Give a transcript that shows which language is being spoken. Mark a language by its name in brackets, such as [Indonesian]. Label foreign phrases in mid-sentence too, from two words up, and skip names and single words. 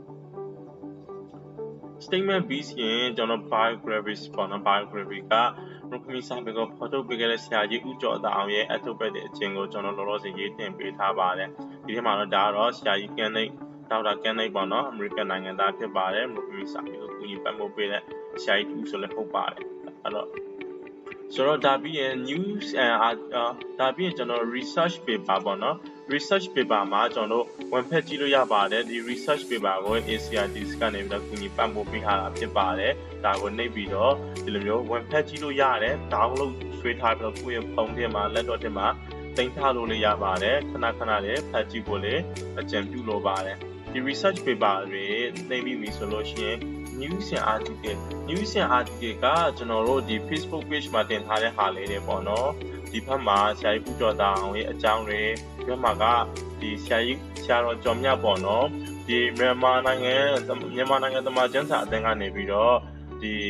[Burmese] statement ပြီးရင်ကျွန်တော် biographies ပေါ့နော် biography ကရုပ်ခမီစာပေကိုဖော်ထုတ်ပေးခဲ့တဲ့ဆရာကြီးဦးကျော်သားအောင်ရဲ့အထုတ်ပတ်တဲ့အချင်းကိုကျွန်တော်လောလောဆယ်ရေးတင်ပေးထားပါတယ်ဒီထဲမှာတော့ဒါကတော့ဆရာကြီးကန်နိတ်ဒေါက်တာကန်နိတ်ပေါ့နော်အမေရိ ကန်နိုင်ငံသားဖြစ်ပါတယ်ရုပ်ခမီစာပေကိုကူညီပတ်မှုပေးတဲ့ဆရာကြီးဦးဆိုလည်းဟုတ်ပါတယ်အဲ့တော့ဆိုတော့ဒါပြီးရင် [English] news and [Burmese] ဒါပြီးရင်ကျွန်တော် [English] research paper [Burmese] ပေါ့နော် [English] research paper [Burmese] မှာကျွန်တော်တို့ ဝင်ဖက်ကြည့်လို့ရပါတယ်ဒီ [English] research paper [Burmese] ကို ACRDs ကနေပြီးတော့ကူညီပတ်မှုပေးထားတာဖြစ်ပါတယ်ဒါကိုနှိပ်ပြီးတော့ဒီလိုမျိုးဝင်ဖက်ကြည့်လို့ ရတယ် download ဆွဲထားပြီးတော့ကိုယ့်ရဲ့ဖုန်းထဲမှာ laptop ထဲမှာတင်ထားလို့လည်းရပါတယ်ခဏခဏလေးဖတ်ကြည့်ဖို့လည်းအကြံပြုလိုပါတယ်ဒီ [English] research paper [Burmese] တွေနှိပ်ပြီးပြီဆိုလို့ရှိရင် [English] news and article [Burmese] ကကျွန်တော်တို့ဒီ [English] Facebook page [Burmese] မှာတင်ထားတဲ့ဟာလေးတွေပေါ့နော်ဒီဘက်မှာဆရာကြီးပူကျော်တာအောင်ရဲ့အကြောင်းတွေဒီဘက်မှာကဒီဆရာတော်ကျော်မြတ်ပေါ့နော်ဒီမြန်မာနိုင်ငံသမာကျမ်းစာအသင်းကနေပြီးတော့ဒီ